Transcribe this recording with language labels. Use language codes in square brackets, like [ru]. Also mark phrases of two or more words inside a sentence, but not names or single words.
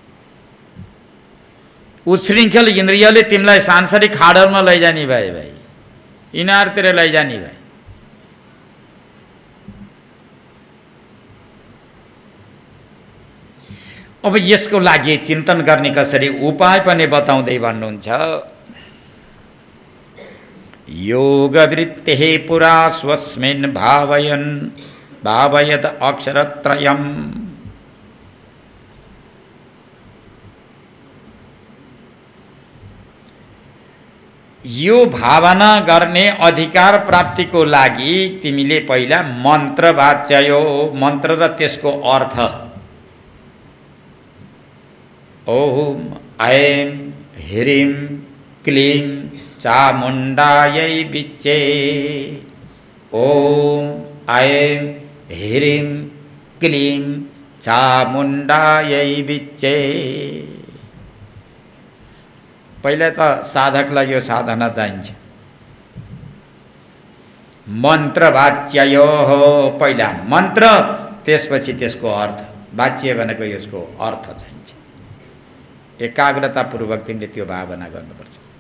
[ne] उच्छृङ्खल इन्द्रियले तिमीलाई सांसारिक खाडलमा लैजाने भए भाइ, यिनीहरूतिर लैजाने भए। अब यसको लागि चिन्तन गर्ने कसरी उपाय पनि बताउँदै भन्नुहुन्छ। [sa] योगवृत्तिः पुरा स्वस्मिन् भावयन् भावयत् अक्षरत्रयम्। [ne] यो भावना गर्ने अधिकार प्राप्तिको लागि तिमीले पहिला मन्त्र वाच्यायो, मन्त्र र त्यसको अर्थ [sa] ओम ऐं ह्रीं क्लीं चामुण्डायै विच्चे। ओम ऐं ह्रीं क्लीं चामुण्डायै विच्चे। [ne] पहिला त साधकलाई यो साधना चाहिन्छ। मन्त्र वाच्य हो, पहिला मन्त्र त्यसपछि त्यसको अर्थ। वाच्य भनेको यसको अर्थ चाहिन्छ। एकाग्रतापूर्वक तिमीले त्यो भावना गर्नुपर्छ।